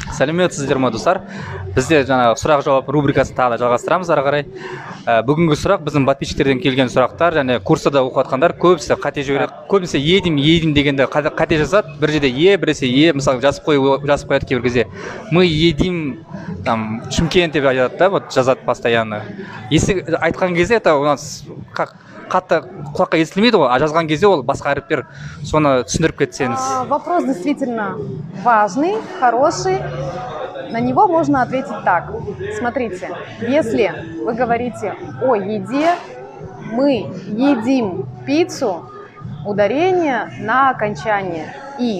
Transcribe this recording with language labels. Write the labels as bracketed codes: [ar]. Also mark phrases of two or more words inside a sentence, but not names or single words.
[kk] Сәлеметсіздер ме достар? Бізде жаңағы сұрақ-жауап рубрикасын тағы да жалғастырамыз ары қарай. Бүгінгі сұрақ біздің подписчиктерден келген сұрақтар, және курста оқып жатқандар көбісі қате жібереді. Көбісі едім дегенде қате жазады. Бір жерде біресе мысалы жазып қояды кейбір кезде. [ru] Мы едим там [kk] Шымкент деп айтады да, вот жазады постоянно. Если айтқан кезде [ru] это у нас как [kk] қатты құлаққа естілмейді ғой, а жазған кезде ол басқа әріптер, соны түсіндіріп кетсеңіз. [ru] Вопрос действительно важный, хороший. На него можно ответить так. Смотрите, если вы говорите о еде, мы едим пиццу, ударение на окончание «и».